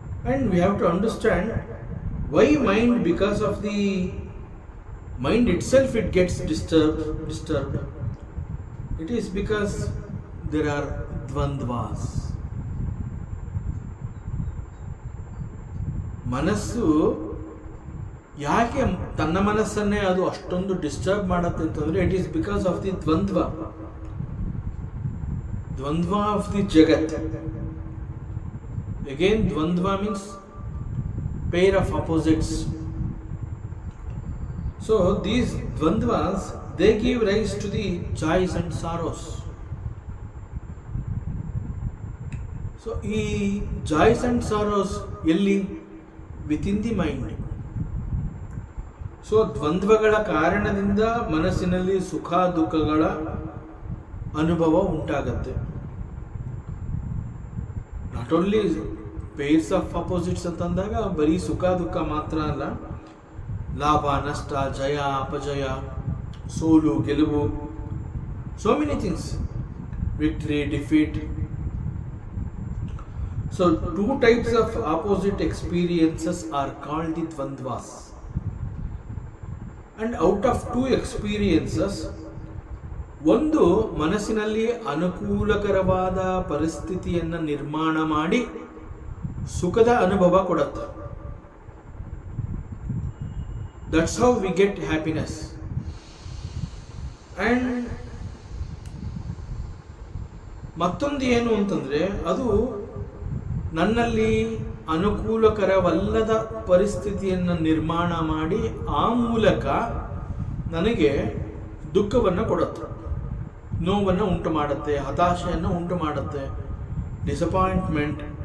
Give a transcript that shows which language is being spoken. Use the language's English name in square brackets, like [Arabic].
[English] And we have to understand why mind, because of the mind itself it gets disturbed. It is because there are dvandvas. [Kannada] ಮನಸ್ಸು ಯಾಕೆ ತನ್ನ ಮನಸ್ಸನ್ನೇ ಅದು ಅಷ್ಟೊಂದು disturb ಮಾಡುತ್ತೆ ಅಂತಂದರೆ [English] It is because of the dvandva of the jagat. Again dvandva means pair of opposites. So these dvandvas they give rise to the joys and sorrows. So ಈ joys and sorrows [Kannada] ಎಲ್ಲಿ? [English] Within the mind. [Kannada] ಸೊ ದ್ವಂದ್ವಗಳ ಕಾರಣದಿಂದ ಮನಸ್ಸಿನಲ್ಲಿ ಸುಖ ದುಃಖಗಳ ಅನುಭವ ಉಂಟಾಗತ್ತೆ. [English] not only pairs of opposites [Kannada] ಅಂತಂದಾಗ ಬರೀ ಸುಖ ದುಃಖ ಮಾತ್ರ ಅಲ್ಲ, ಲಾಭ ನಷ್ಟ, ಜಯ ಅಪಜಯ, ಸೋಲು ಗೆಲುವು, [English] So many things, victory defeat. So two types of opposite experiences are called the dvandvas. And out of two experiences, [Kannada] ಒಂದು ಮನಸ್ಸಿನಲ್ಲಿ ಅನುಕೂಲಕರವಾದ ಪರಿಸ್ಥಿತಿಯನ್ನು ನಿರ್ಮಾಣ ಮಾಡಿ ಸುಖದ ಅನುಭವ ಕೊಡುತ್ತೆ. [English] That's how we get happiness. And [Kannada] ಮತ್ತೊಂದು ಏನು ಅಂತಂದ್ರೆ ಅದು ನನ್ನಲ್ಲಿ ಅನುಕೂಲಕರವಲ್ಲದ ಪರಿಸ್ಥಿತಿಯನ್ನು ನಿರ್ಮಾಣ ಮಾಡಿ ಆ ಮೂಲಕ ನನಗೆ ದುಃಖವನ್ನು ಕೊಡುತ್ತೆ, ನೋವನ್ನು ಉಂಟು ಮಾಡುತ್ತೆ, ಹತಾಶೆಯನ್ನು ಉಂಟು ಮಾಡುತ್ತೆ, ಡಿಸಪಾಯಿಂಟ್ಮೆಂಟ್.